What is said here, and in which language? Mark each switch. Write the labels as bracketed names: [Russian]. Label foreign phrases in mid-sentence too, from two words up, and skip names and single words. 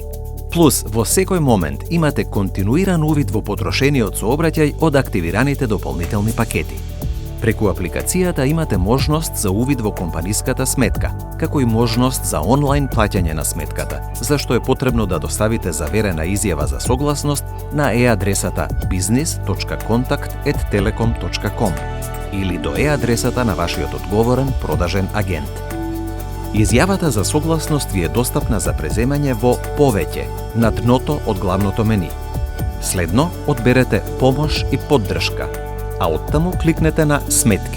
[Macedonian] Плюс, во секој момент имате континуиран увид во потрошениот сообраќај од активираните дополнителни пакети. Преку апликацијата имате можност за увид во компаниската сметка, како и можност за онлайн плаќање на сметката, за што е потребно да доставите заверена изјава за согласност на e-адресата business.contact@telekom.com или до e-адресата на вашиот одговорен продажен агент. Изјавата за согласност ви е достапна за преземање во повеќе на дното од главното мени. Следно, одберете помош и поддршка, а оттаму кликнете на сметки.